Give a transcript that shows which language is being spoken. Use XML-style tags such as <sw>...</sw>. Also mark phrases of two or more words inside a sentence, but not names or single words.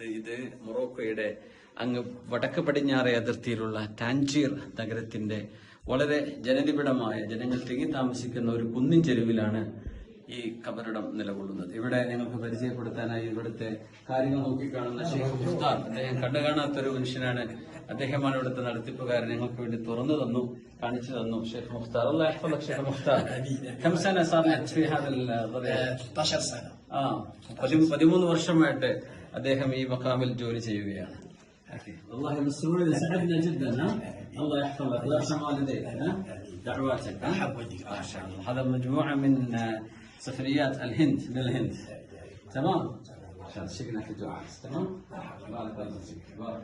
<ml>ഇത് മൊറോക്കോയുടെ അങ്ങ് വടക്ക് പടിഞ്ഞാറേ അതിർത്തിയിലുള്ള ടാൻജിയർ നഗരത്തിന്റെ വളരെ ജനനിബിഡമായ ജനങ്ങൾ തിങ്ങി താമസിക്കുന്ന ഒരു കുന്നിൻ ചെരുവിലാണ് ഈ ഖബറിടം നിലകൊള്ളുന്നത്. ഇവിടെ ഞങ്ങൾക്ക് പരിചയപ്പെടുത്താനായി ഇവിടുത്തെ കാര്യങ്ങൾ നോക്കിക്കാണുന്ന ഷെയ്ഖ് മുഖ്താർ, അദ്ദേഹം കണ്ടുകാണാത്തൊരു മനുഷ്യനാണ്. അദ്ദേഹമാണ് ഇവിടുത്തെ നടത്തിപ്പുകാരൻ. ഞങ്ങൾക്ക് വേണ്ടി തുറന്നു തന്നു, കാണിച്ചു തന്നു.</ml> <ar>ഷെയ്ഖ് മുഖ്താർ, الله يحفظك ഷെയ്ഖ് മുഖ്താർ. كم سنة صار لك في هذا الضريح؟ 16 سنة.</ar> <ml>13 വർഷമായിട്ട് അദ്ദേഹം ഈ മഖാമിൽ ജോലി ചെയ്യുകയാണ്.</ml> <ar>والله مسرورين سعدنا جدا. الله يحفظك ويرحم والديك. دعواتك. ما شاء الله. هذا مجموعة من سفريات الهند، من الهند. تمام؟ عشان شكلك الدعاء. تمام؟ بارك الله فيك.</ar>